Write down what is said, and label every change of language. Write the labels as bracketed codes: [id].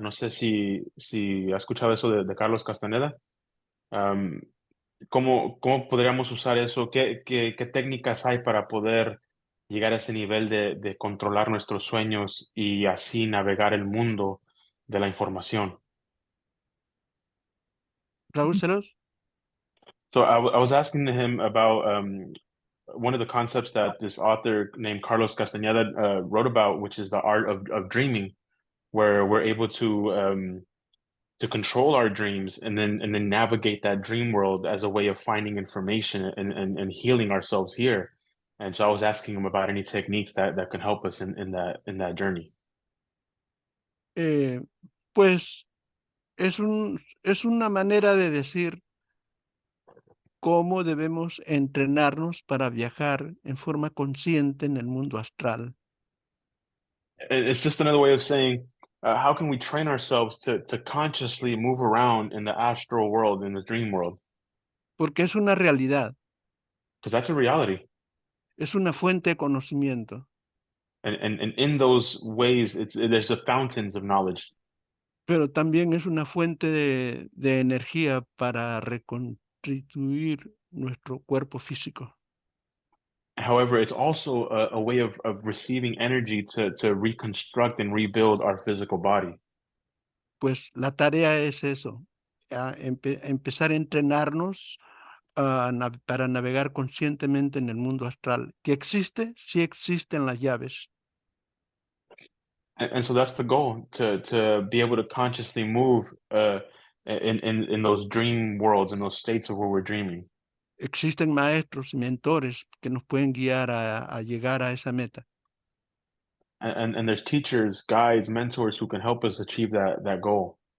[es] No sé si has escuchado eso de Carlos Castaneda. ¿Cómo podríamos usar eso? ¿Qué técnicas hay para poder llegar a ese nivel de controlar nuestros sueños y así navegar el mundo de la información? Traúcelos. [en] So I was asking him about one of the concepts that this author named Carlos Castaneda wrote about, which is the art of dreaming, where we're able to control our dreams and then navigate that dream world as a way of finding information and healing ourselves here. And so I was asking him about any techniques that can help us in that journey. [es] Pues es una manera de decir cómo debemos entrenarnos para viajar en forma consciente en el mundo astral. [en] It's just another way of saying, how can we train ourselves to consciously move around in the astral world, in the dream world? [es] Porque es una realidad. [en] Because that's a reality. [es] Es una fuente de conocimiento. [en] And in those ways, there's the fountains of knowledge. [es] Pero también es una fuente de energía para reconstituir nuestro cuerpo físico. [en] However, it's also a way of receiving energy to reconstruct and rebuild our physical body. [es] Pues la tarea es eso, empezar a entrenarnos para navegar conscientemente en el mundo astral. ¿Que existe? Sí existen las llaves. [en] And so that's the goal, to be able to consciously move in those dream worlds, in those states of where we're dreaming. [es] Existen maestros y mentores que nos pueden guiar a llegar a esa meta. [en] And there's teachers, guides, mentors who can help us achieve that goal.